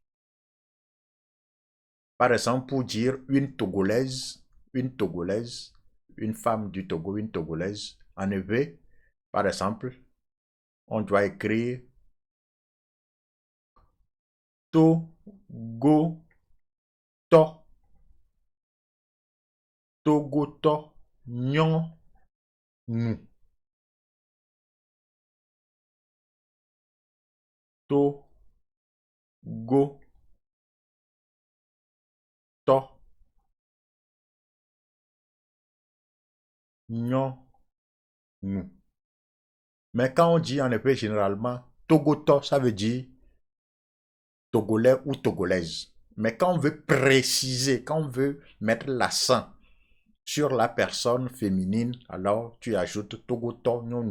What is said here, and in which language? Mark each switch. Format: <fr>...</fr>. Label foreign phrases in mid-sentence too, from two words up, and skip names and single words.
<fr>Par exemple, pour dire une Togolaise, une femme du Togo, une Togolaise, en EV, par exemple, on doit écrire</fr> <ee>Togo to, Togo to, nyon, nou, Togo to, nyon, nou.</ee> <fr>Mais quand on dit en effet généralement Togoto, ça veut dire Togolais ou Togolaise. Mais quand on veut préciser, quand on veut mettre l'accent sur la personne féminine, alors tu ajoutes</fr> <ee>Togoto Nyonou.</ee>